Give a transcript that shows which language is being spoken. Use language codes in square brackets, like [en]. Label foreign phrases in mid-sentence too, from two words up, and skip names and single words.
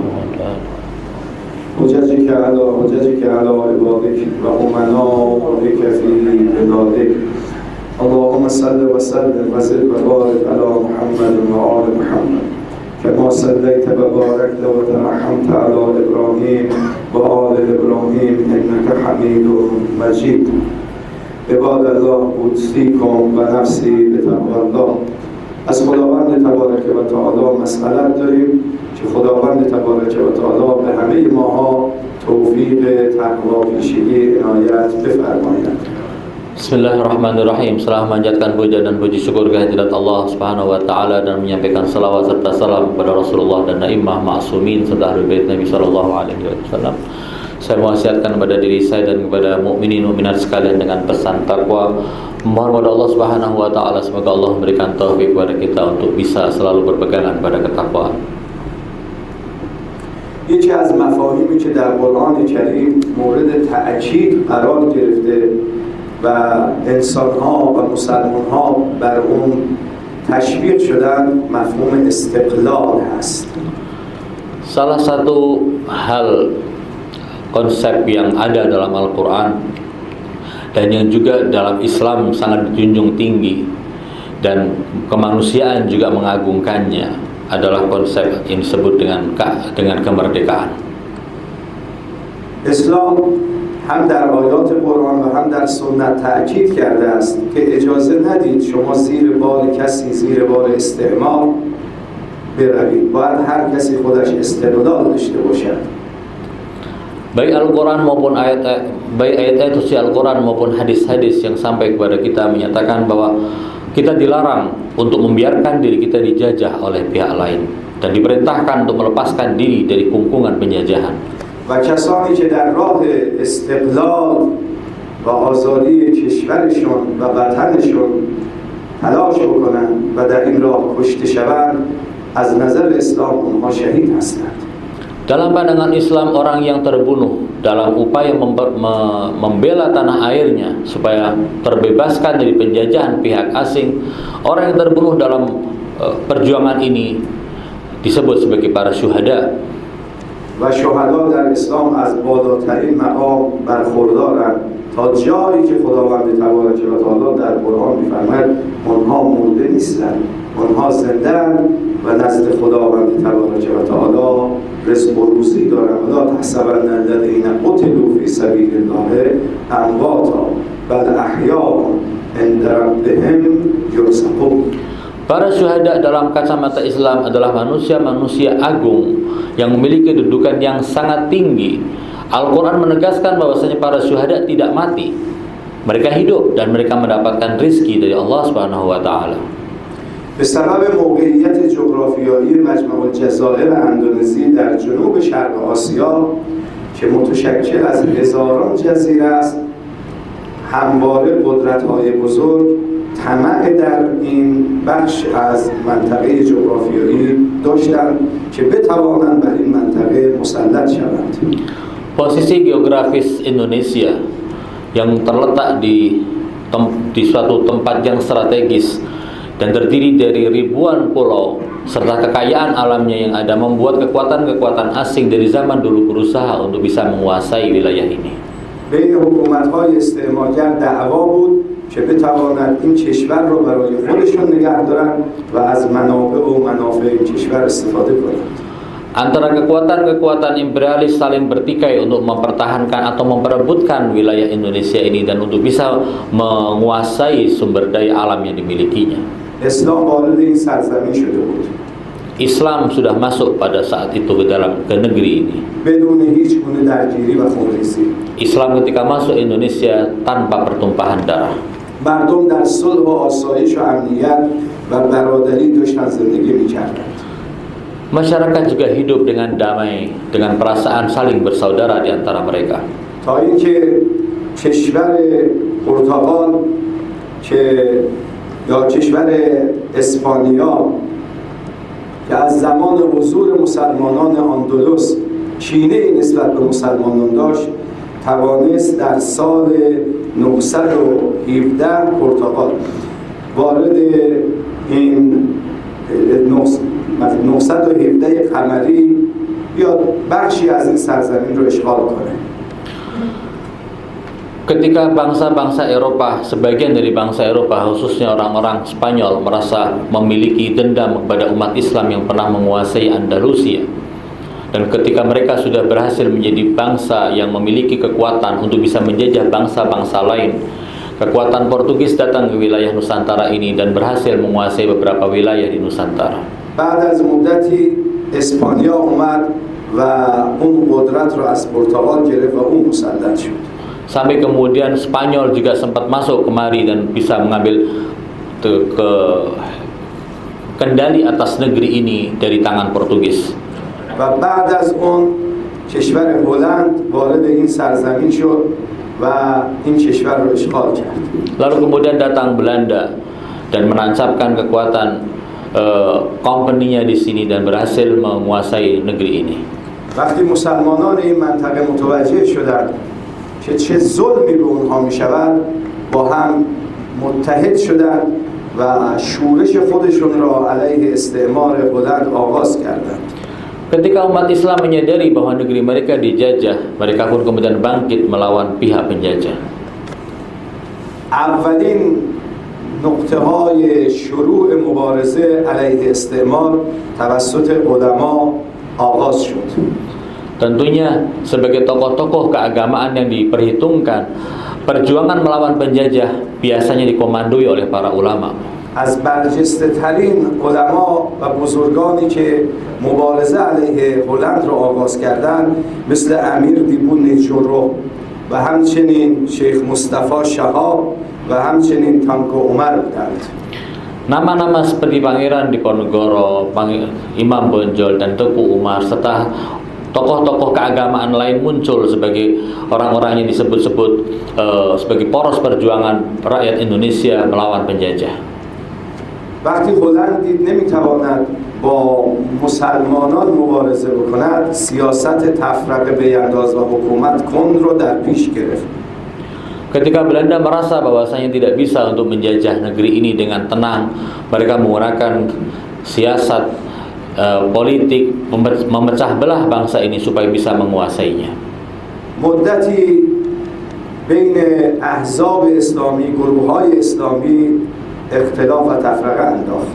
[ar] حججك على عبادك وأمنائك في بلادك اللهم صل وسلم وزد وبارك على محمد وآل محمد كما صليت وباركت وترحمت على إبراهيم وآل إبراهيم إنك حميد مجيد. عباد الله أوصيكم ونفسي بتقوى الله. [fa] از خداوند تبارک و تعالی مسئلت داریم که خداوند تبارک و تعالی به همه ماها توفیق تقوا پیشگی عنایت بفرماید. [id] Bismillahirrahmanirrahim. Setelah memanjatkan puja dan puji syukur kehadirat Allah [ar] سبحانه وتعالى [id] dan menyampaikan salawat serta salam kepada Rasulullah dan [ar] أئمة معصومين [id] serta ahli bait Nabi [ar] صلى الله عليه وسلم. [id] Saya mewasiatkan kepada diri saya dan kepada mukminin mukminat sekalian dengan pesan takwa. Mohon kepada Allah [ar] سبحانه وتعالى [id] semoga Allah memberikan taufik kepada kita untuk bisa selalu berpegangan pada ketakwaan. [fa] یکی از مفاهیمی که در قرآن کریم مورد تأکید قرار گرفته و انسان‌ها و مسلمان‌ها بر اون تشویق شدن مفهوم استقلال هست. [id] Salah satu hal konsep yang ada dalam Al-Quran dan yang juga dalam Islam sangat dijunjung tinggi dan kemanusiaan juga mengagungkannya adalah konsep yang disebut dengan kemerdekaan. [fa] Islam هم در آیات قرآن و هم در سنت تأکید کرده است که اجازه ندید شما زیر بار کسی زیر بار استعمار بروید. باید هر کسی خودش استقلال داشته باشد. [id] Baik Al-Quran maupun ayat-ayat suci Al-Quran maupun hadis-hadis yang sampai kepada kita menyatakan bahwa kita dilarang untuk membiarkan diri kita dijajah oleh pihak lain dan diperintahkan untuk melepaskan diri dari kungkungan penjajahan. [fa] و کسانی که در راه استقلال و آزادی کشورشون و وطنشون تلاش بکنند و در این راه کشته شوند از نظر اسلام اونها شهید هستند. [id] Dalam pandangan Islam, orang yang terbunuh dalam upaya membela tanah airnya supaya terbebaskan dari penjajahan pihak asing, orang yang terbunuh dalam perjuangan ini disebut sebagai para syuhada. [fa] و شهدا در اسلام از بالاترین مقام برخوردارند تا جایی که خداوند تبارک و تعالی در قرآن می‌فرماید اونها مرده نیستند، اونها زنده‌اند و نزد خداوند تبارک و تعالی رزق و روزی دارند. [ar] ولا تحسبن الذین قتلوا فی سبیل الله امواتا بل احیاء عند ربهم یرزقون. [id] Para syuhada dalam kacamata Islam adalah manusia-manusia agung yang memiliki kedudukan yang sangat tinggi. Al-Quran menegaskan bahwasanya para syuhada tidak mati. Mereka hidup dan mereka mendapatkan rizki dari Allah [ar] سبحانه وتعالى. [fa] به سبب موقعیت جغرافیایی مجمع الجزایر اندونزی در جنوب شرق آسیا که متشکل از هزاران جزیره است، همواره قدرت‌های بزرگ طمع در این بخش از منطقه جغرافیایی داشتند که بتوانند بر این منطقه مسلط شوند. [id] Posisi geografis Indonesia yang terletak di suatu tempat yang strategis dan terdiri dari ribuan pulau serta kekayaan alamnya yang ada membuat kekuatan-kekuatan asing dari zaman dulu berusaha untuk bisa menguasai wilayah ini. [fa] بین حکومت‌های استعمارگر دعوا بود که بتواند این کشور رو برای خودشون نگه دارن و از منابع و منافع این کشور استفاده کنند. [id] Antara kekuatan-kekuatan imperialis saling bertikai untuk mempertahankan atau memperebutkan wilayah Indonesia ini dan untuk bisa menguasai sumber daya alam yang dimilikinya. [fa] اسلام وارد این سرزمین شده بود. [id] Islam sudah masuk pada saat itu ke negeri ini. [fa] بدون هیچ گونه درگیری و خونریزی. [id] Islam ketika masuk Indonesia tanpa pertumpahan darah. [fa] مردم در صلح و آسایش و امنیت و برادری داشتن زندگی می‌کردند. [id] Masyarakat juga hidup dengan damai, dengan perasaan saling bersaudara di antara mereka. [fa] تا اینکه کشور پرتغال یا کشور اسپانیا که از زمان حضور مسلمانان اندلس کینه‌ای نسبت به مسلمانان داشت، توانست در سال 917 پرتغال وارد این 917 قمری یا بخشی از این سرزمین رو اشغال کنه. [id] Ketika bangsa-bangsa Eropa, sebagian dari bangsa Eropa, khususnya orang-orang Spanyol, merasa memiliki dendam kepada umat Islam yang pernah menguasai Andalusia, dan ketika mereka sudah berhasil menjadi bangsa yang memiliki kekuatan untuk bisa menjajah bangsa-bangsa lain, kekuatan Portugis datang ke wilayah Nusantara ini dan berhasil menguasai beberapa wilayah di Nusantara. [fa] بعد از مدتی اسپانیا اومد و اون قدرت رو از پرتغال گرفت و اون مسلط شد. [id] Sampai kemudian Spanyol juga sempat masuk kemari dan bisa mengambil kendali atas negeri ini dari tangan Portugis. [fa] و بعد از اون کشور هلند وارد این سرزمین شد و این کشور رو اشغال کرد. [id] Lalu kemudian datang Belanda dan menancapkan kekuatan company-nya di sini dan berhasil menguasai negeri ini. [fa] وقتی مسلمانان این منطقه متوجه شدند که چه ظلمی به اونها میشود، با هم متحد شدند و شورش خودشون را علیه استعمار هلند آغاز کردند. [id] Ketika umat Islam menyadari bahwa negeri mereka dijajah, mereka pun kemudian bangkit melawan pihak penjajah. [fa] اولین نقطه‌های شروع مبارزه علیه استعمار توسط علما آغاز شد. [id] Tentunya sebagai tokoh-tokoh keagamaan yang diperhitungkan, perjuangan melawan penjajah biasanya dikomandoi oleh para ulama. [fa] از برجسته ترین علما و بزرگانی که مبارزه علیه هلند را آغاز کردند مثل امیر دیبون نیچورو و همچنین شیخ مصطفی شهاب و همچنین تانکو عمر بودند. [id] Nama-nama seperti Pangeran Diponegoro, Imam Bonjol dan Teku Umar serta tokoh-tokoh keagamaan lain muncul sebagai orang-orang yang disebut-sebut sebagai poros perjuangan rakyat Indonesia melawan penjajah. [fa] وقتی هلند دید نمیتواند با مسلمانان مبارزه بکند، سیاست تفرقه بینداز و حکومت کند رو در پیش گرفت. [id] Ketika Belanda merasa bahwasanya tidak bisa untuk menjajah negeri ini dengan tenang, mereka menggunakan siasat politik memecah belah bangsa ini supaya bisa menguasainya. [fa] مدتی بین احزاب اسلامی، گروه‌های اسلامی اختلاف و تفرقه انداخت.